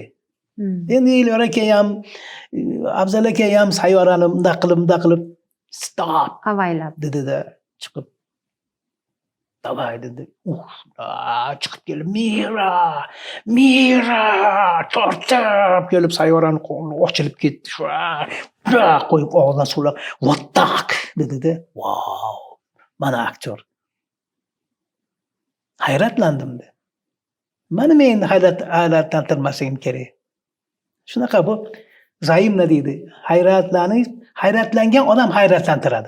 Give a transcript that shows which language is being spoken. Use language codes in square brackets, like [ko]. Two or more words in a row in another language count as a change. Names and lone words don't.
[uz] Endi Elyor aka ham, Abzal aka ham Sayyorani bunday qilib stop Avaylab dedi-da chiqib. Davay dedi. Chiqib kelib Mira tortib kelib Sayyorani qo'lini ochilib ketdi. Shu qo'yib og'zidan suvlab [en] what the fuck [uz] dedi-da. Wow. Mana aktyor. Hayratlandim-da. Mana men endi hayratlantirmasligim kerak. Shunaqa bu Zaimna deydi. Hayratlangan odam hayratlantiradi.